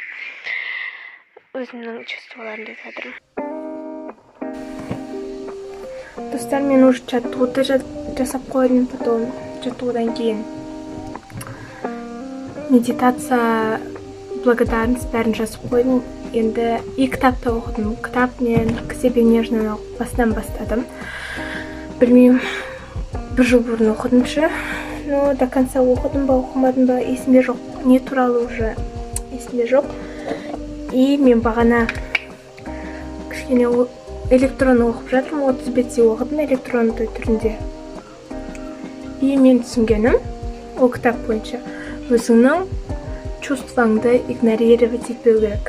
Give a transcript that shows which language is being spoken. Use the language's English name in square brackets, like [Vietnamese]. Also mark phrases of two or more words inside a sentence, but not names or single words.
[Kazakh] Өзімнің чувстволарымды айтып жатырмын. Достар, мен уже жаттығуды жасап қойдым, потом жаттығудан кейін медитация, благодарность бәрін жазып қойдым. Енді 2 кітапты оқыдым. Кітап мен «К себе нежно» басынан бастадым. Білмеймін, 1 жыл бұрын оқыдым ше, [Russian] но до конца [Kazakh] оқыдым ба, оқымадым ба, есімде жоқ. Не туралы уже есімде жоқ. И мен бағана кішкене электронды оқып жатырмын, 30 бетте оқыдым электронды түрінде. И мен түсінгенім, ол кітап бойынша өзіңнің чувстваңды игнорировать етпеу керек.